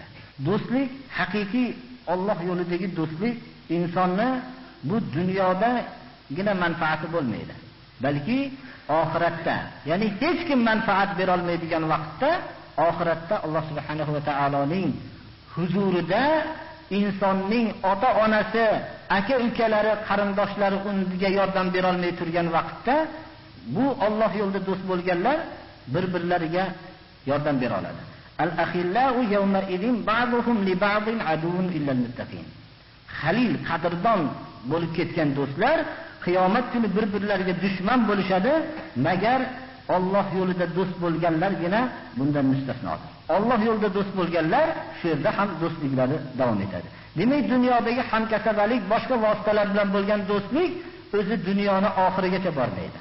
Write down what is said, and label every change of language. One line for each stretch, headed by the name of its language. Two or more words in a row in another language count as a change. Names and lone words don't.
Uzbek: Do'stlik haqiqiy Alloh yo'lidagi do'stlik insonni bu dunyodagina manfaati bo'lmaydi, balki oxiratda, ya'ni hech kim manfaat bera olmaydigan vaqtda oxiratda Alloh subhanahu va taoloning huzurida insonning ota-onasi, aka-ukalari, qarindoshlari unga yordam bera olmay turgan vaqtda bu Alloh yo'lida do'st bo'lganlar bir-birlariga yordam bera oladi.
Arabic: الأخلاء يومئذ بعضهم لبعض عدو إلا المتقين.
Uzbek: Halil, qadrdon bo'lib ketgan do'stlar qiyomat kuni bir-birlariga dushman bo'lishadi, magar Alloh yo'lida do'st bo'lganlargina bundan mustasnodir. Alloh yo'lida do'st bo'lganlar shu yerda ham do'stliklari davom etadi. Demak, dunyodagi hamkasabalik, boshqa vositalar bilan bo'lgan do'stlik o'zi dunyoni oxirigacha bormaydi.